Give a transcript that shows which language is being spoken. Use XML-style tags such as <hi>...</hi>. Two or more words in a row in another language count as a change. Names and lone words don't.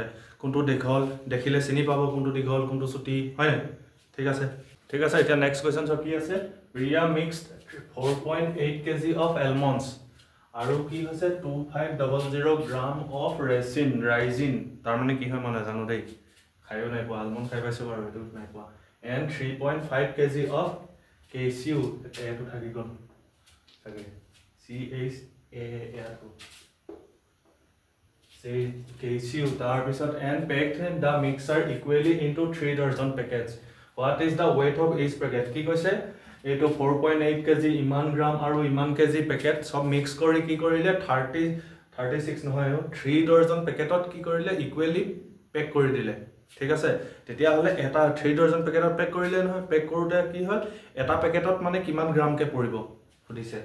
<as>কোনটো দীঘল দেখিলে চিনি পাব কোনটো দীঘল কোনটো ছুটি হয় নাই ঠিক আছে এতিয়া</as> <en>next question</en> <as>কি আছে ৰিয়া মিক্সড 4.8</as> <en>kg of almonds</en> <as>আৰু কি হৈছে 2500 গ্ৰাম</as> <en>of raisin</en> <as>তাৰ মানে কি হয় মই নাজানো দেই খাইও নাই পোৱা আলমন্ড খাই পাইছো আৰু এটো নাই পোৱা</as> <en>and 3.5 kg of cashew</en> <as>এটো থাকি গল থাকে</as> <en>say cashew</en> <as>তাৰ পিছত</as> <en>and packed the mixer equally into 3 dozen packets what is the weight of each packet</en> <as>কি কৈছে এটো 4.8 kg ইমান গ্ৰাম আৰু ইমান কেজি পেকেট সব মিক্স কৰি কি কৰিলে 36 নহয় 3 ডজন পেকেটত কি কৰিলে ইকুৱেলি পেক কৰি দিলে ঠিক আছে তেতিয়া হলে এটা 3 ডজন পেকেটত পেক কৰিলে নহয় পেক কৰোতে কি হয় এটা পেকেটত মানে কিমান গ্ৰাম কে পৰিব সুধিছে</as>